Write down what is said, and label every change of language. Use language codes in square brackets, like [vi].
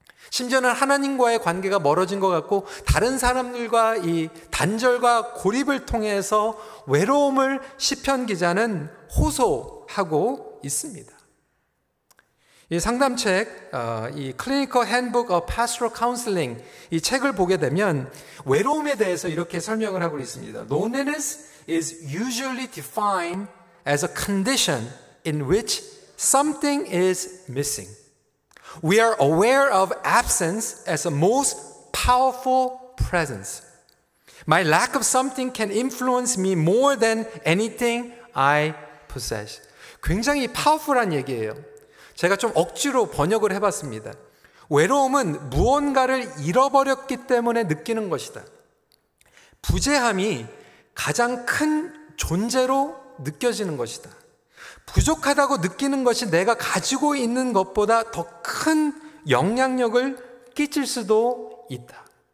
[ko] 심지어는 하나님과의 관계가 멀어진 것 같고 다른 사람들과 이 단절과 고립을 통해서 외로움을 시편 기자는 호소하고 있습니다. 이 상담책, 이 Clinical Handbook of Pastoral Counseling, 이 책을 보게 되면 외로움에 대해서 이렇게 설명을 하고 있습니다. [en] Loneliness is usually defined as a condition in which something is missing. We are aware of absence as a most powerful presence. My lack of something can influence me more than anything I possess. [ko] 굉장히 파워풀한 얘기예요. 제가 좀 억지로 번역을 해봤습니다. 외로움은 무언가를 잃어버렸기 때문에 느끼는 것이다. 부재함이 가장 큰 존재로 느껴지는 것이다. 부족하다고 느끼는 것이 내가 가지고 있는 것보다 더 큰 영향력을 끼칠 수도 있다.